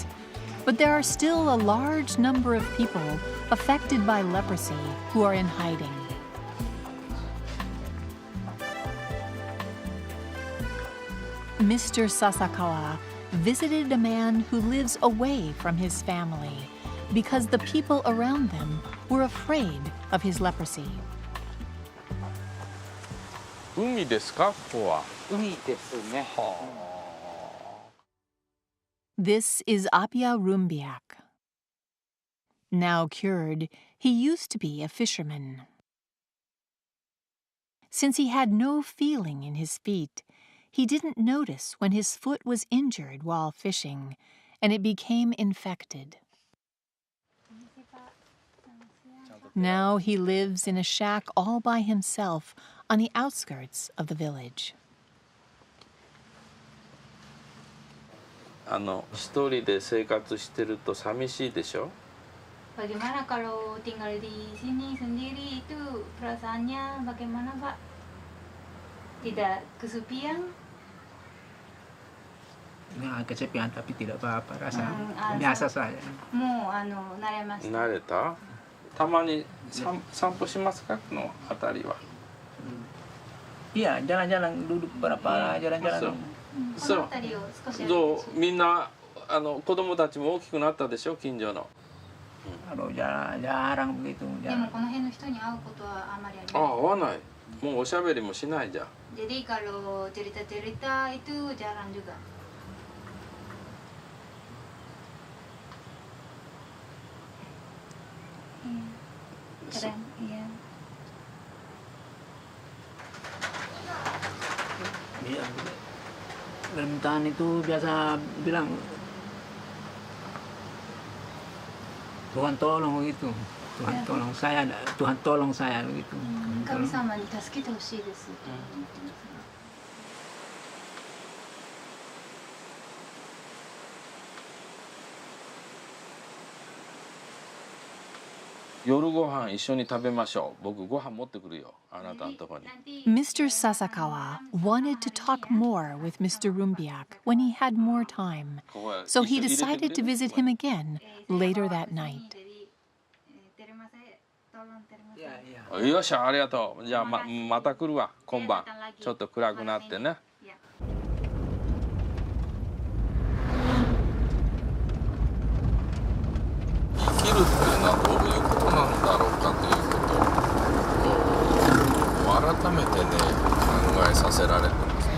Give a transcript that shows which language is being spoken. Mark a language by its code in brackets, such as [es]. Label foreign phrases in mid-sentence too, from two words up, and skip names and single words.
[en] But there are still a large number of people affected by leprosy who are in hiding. Mr. Sasakawa visited a man who lives away from his family because the people around them were afraid of his leprosy. [ja] 海ですか、ここは。海ですね。 [en] This is Apia Rumbiak. Now cured, he used to be a fisherman. Since he had no feeling in his feet, he didn't notice when his foot was injured while fishing, and it became infected. Now he lives in a shack all by himself on the outskirts of the village. [ja] 一人で生活してると寂しいでしょ。 [id] Bagaimana kalau tinggal di sini sendiri itu perasaannya bagaimana, Pak? Tidak kesepian? Ya, kesepian tapi tidak apa-apa rasa biasa saja. [ja] Mau naremashita. 慣れた？たまに散歩しますか、この辺りは。 [id] Iya, jalan-jalan duduk berapa jalan-jalan. [ja] そう。どう？みんな子供たちも大きくなったでしょ、近所の。 [id] jarang begitu. [ja] でもこの辺の人に会うことはあまりありません。あ、会わない。もうおしゃべりもしないじゃん。 [id] Jadi kalau cerita-cerita itu jarang juga. Keren, iya. Iya. Permintaan itu biasa bilang Tuhan tolong begitu. Tuhan tolong saya, Tuhan tolong saya begitu. [ja] 神様に助けてほしいです。夜ご飯一緒に食べましょう。僕ご飯持ってくるよ。あなたのとこに。 [en] Mr. Sasakawa wanted to talk more with Mr. Rumbiak when he had more time, so he decided to visit him again later that night. [ja] よっしゃ、ありがとう。じゃあまた来るわ。今晩ちょっと暗くなってね。生きるっていうのはどういうことなんだろうかということを改めてね考えさせられてます。